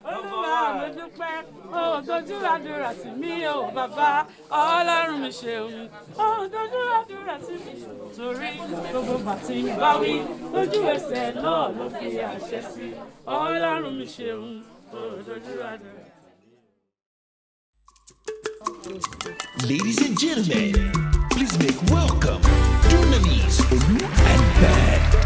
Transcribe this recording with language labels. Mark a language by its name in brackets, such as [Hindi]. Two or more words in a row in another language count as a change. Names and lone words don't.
[Yoruba] Olúwa, mo dúpẹ́, ó dojú àdúrà tì mí o, bàbá. Ọlọ́run mi ṣeun, ó dojú àdúrà tì mí. Torí gbogbo ìgbà tí ń bá wí, lójú ẹsẹ̀ náà ló fi àṣẹ sí. Ọlọ́run mi ṣeun, ó dojú àdúrà tì mí. [English] Ladies and gentlemen, please make welcome Dunamis, Olu, and Bad.